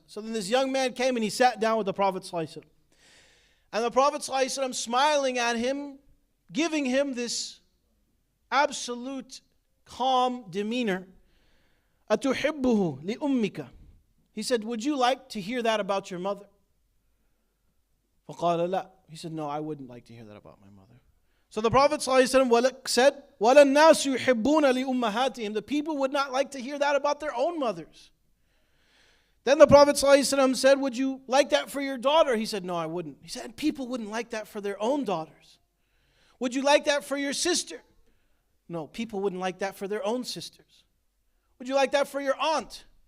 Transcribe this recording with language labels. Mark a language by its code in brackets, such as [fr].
[en] So then this young man came and he sat down with the Prophet ﷺ. And the Prophet ﷺ smiling at him, giving him this absolute calm demeanor. [ar] أَتُحِبُّهُ لِأُمِّكَ. [en] He said, would you like to hear that about your mother? [ar] فَقَالَ لَا. [en] He said, no, I wouldn't like to hear that about my mother. So the Prophet ﷺ said, [ar] وَلَا النَّاسُ يُحِبُّونَ لِأُمَّهَاتِهِمْ. [en] The people would not like to hear that about their own mothers. Then the Prophet ﷺ said, would you like that for your daughter? He said, no, I wouldn't. He said, people wouldn't like that for their own daughters. Would you like that for your sister? No, people wouldn't like that for their own sisters. Would you like that for your aunt?